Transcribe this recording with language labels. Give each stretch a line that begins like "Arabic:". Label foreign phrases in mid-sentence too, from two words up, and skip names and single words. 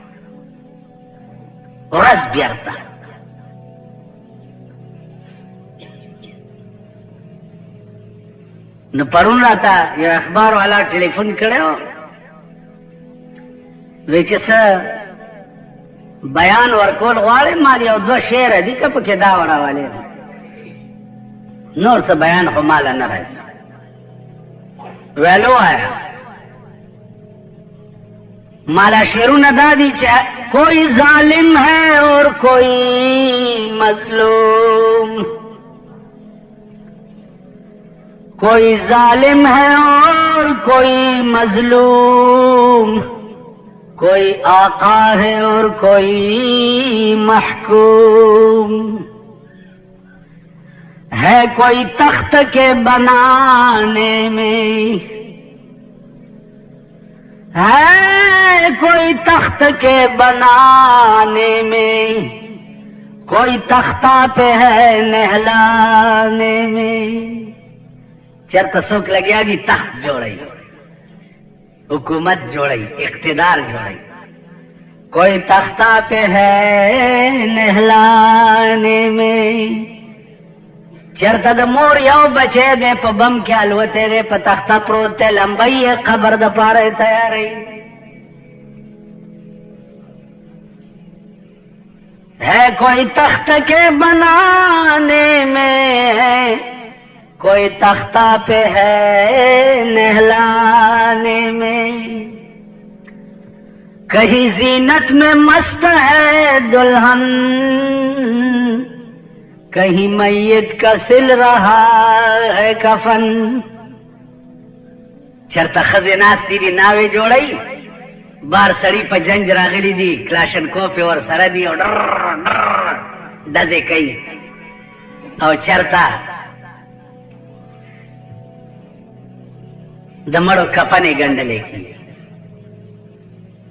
Pashto: ورځ بیرته نو پرون راته یو اخبار والا ټلیفون کړی وی چې څه بیان ورکول غواړې مال یو 2 شعر دي که پکې دا وراولې نور څه بیان خو ماله نه راځي ویل ووایه مالا شعرونه دا دی چې
Urdu: کوئی ظالم ہے اور کوئی مظلوم کوئی ظالم ہے اور کوئی مظلوم کوئی آقا ہے اور کوئی محکوم ہے کوئی تخت کے بنانے میں ہے کوئی تخت کے بنانے میں کوئی تختہ پہ ہے نہلانے میں
Pashto: چرته څوک لګیا دي تخت جوړی حکومت جوړی اقتدار جوړی
Urdu: کوئی تختہ پہ ہے نہلانے میں
Pashto: چرته د مور یو بچی دی په بم کې الوتی دی په تخته پروت دی لمبی یې قبر د پاره تیاری
Urdu: ہے کوئی تخت کے بنانے میں ہے کوئی تختہ پہ ہے نہلانے میں کہیں زینت میں مست ہے دلہن کہیں میت کا سل رہا ہے کفن
Pashto: چرته ښځې ناستې دي ناوې جوړی بار سړي په جنج راغلی دي کلاشنکوف یې ورسره دي او ډر ډزې کوي او چرته د مړو کفنې ګنډلې کېږي